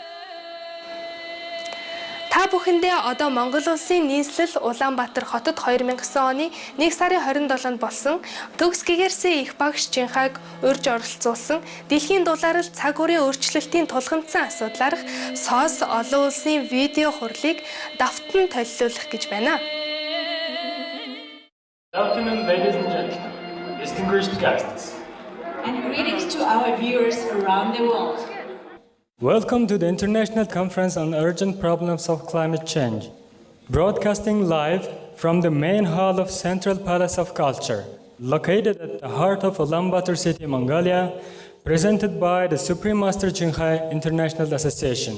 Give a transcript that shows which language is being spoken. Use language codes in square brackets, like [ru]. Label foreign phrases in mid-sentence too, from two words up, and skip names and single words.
[mn] Та бүхэндээ одоо Монгол улсын нийслэл Улаанбаатар хотод 2009 оны 1 сарын 27-нд болсон төгс гэгэрсэн их багш Чинхайг урьж оролцуулсан дэлхийн дулаарл цаг үрийн өөрчлөлтийн тулгамдсан асуудлаарх SOS олон улсын видео хурлыг давтан толилуулах гэж байна. [en] Good afternoon, ladies and gentlemen, distinguished guests. And greetings to our viewers around the world. Welcome to the International Conference on Urgent Problems of Climate Change, broadcasting live from the main hall of Central Palace of Culture, located at the heart of Ulaanbaatar City, Mongolia, presented by the Supreme Master Чинхай International Association.